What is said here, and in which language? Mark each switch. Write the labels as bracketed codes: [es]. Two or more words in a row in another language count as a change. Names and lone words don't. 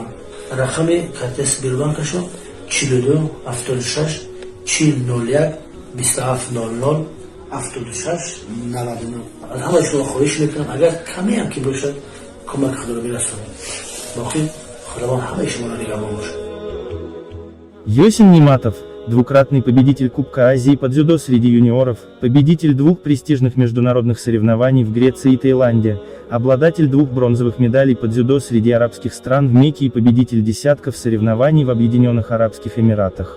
[tg] رقم کارت بیرون کشم 42 76 4001 2700 76 99. از همه شما خواهش میکنم اگر کمی هم که باشد کمک خود رو برسانیم. باقی خداوند همه شما رو نگهبان باشه. [ru] Йосин Ниматов, двукратный победитель Кубка Азии по дзюдо среди юниоров, победитель двух престижных международных соревнований в Греции и Таиланде, обладатель двух бронзовых медалей по дзюдо среди арабских стран в Мекке и победитель десятков соревнований в Объединенных Арабских Эмиратах.